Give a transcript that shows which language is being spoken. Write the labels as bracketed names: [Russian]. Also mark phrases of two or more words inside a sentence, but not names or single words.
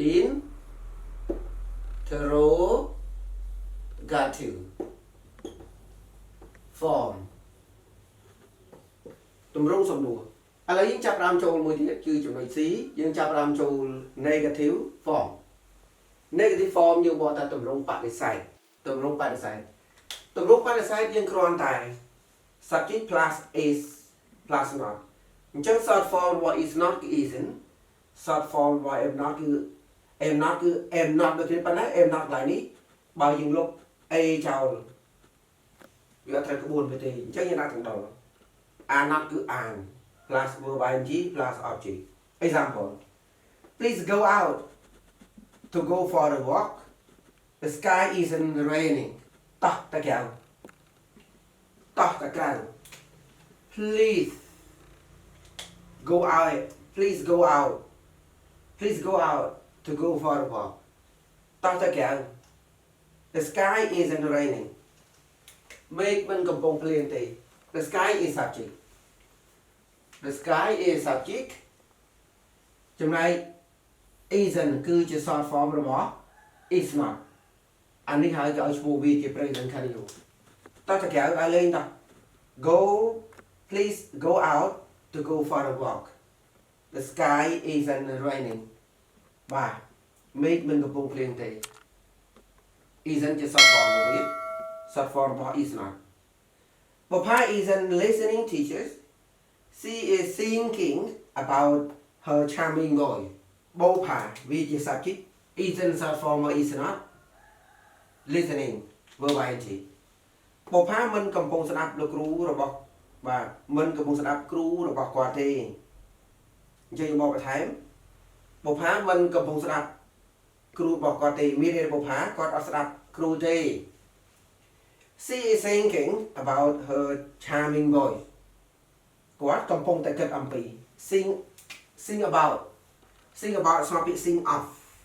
[English] interrogative form [Khmer] ទម្រង់សំណួរឥឡូវយើងចាប់ផ្ដើមចូលមួយទៀតគឺចំណុច C យើងចាប់ផ្ដើមចូល [English] negative form [Khmer] យើងបកថាទម្រង់បដិសេធ យើងគ្រាន់តែ [English] subject plus is plus not [Khmer] អញ្ចឹង [English] short form [Khmer] របស់ [English] is not [Khmer] គឺ [English] isn't short [Khmer] form របស់ [English] am not [Khmer] គឺ [English] am not [Khmer] ដូចគ្នាប៉ុន្តែ [English] am not [Khmer] ឡើយនេះបើយើងលុប a ចោលវាអត់ត្រូវក្បួនទេអញ្ចឹងយើងដាក់ទាំងដង [English] are not [Khmer] គឺ [English] are plus verb ing plus object example please go out to go for a walk the sky isn't raining [Khmer] តោះតាក្រៅ [English] please go out to go for a walk [Khmer] តោះតាក្រៅ [English] the sky isn't raining [Khmer] មេឃមិនកំពុងភ្លៀងទេ [English] the sky is subject [Khmer] ចំណែក isn't គឺជា [English] short form [Khmer] របស់ [English] is not [Khmer] អានេះហើយគេឲ្យឈ្មោះវាជា [English] present continuous [Khmer] តោះតាក្រៅឲ្យលេងតោះ [English] please go out to go for a walk the sky isn't raining [Khmer] បាទមេឃមិនកំពុងភ្លៀងទេ isn't ជា [English] short form [Khmer] របស់វា [English] short form របស់ is not Papa isn't listening teachers she is thinking about her charming boy បូ [Khmer] ផាវាជា [English] subject isn't short form របស់ is not listening verb ing បូផា [Khmer] មិនកំពុងស្ដាប់លោកគ្រូរបស់បាទមិនកំពុងស្ដាប់គ្រូរបស់គាត់ទេអញ្ចឹងមកបន្ថែមបូផាមិនកំពុងស្ដាប់គ្រូរបស់គាត់ទេមានន័យថាបូផាគាត់អត់ស្ដាប់គ្រូទេ [English] She is thinking about her charming boy [Khmer] គាត់កំពុងតែគិតអំពី [English] think about [Khmer] ស្មើពាក្យ [English] think of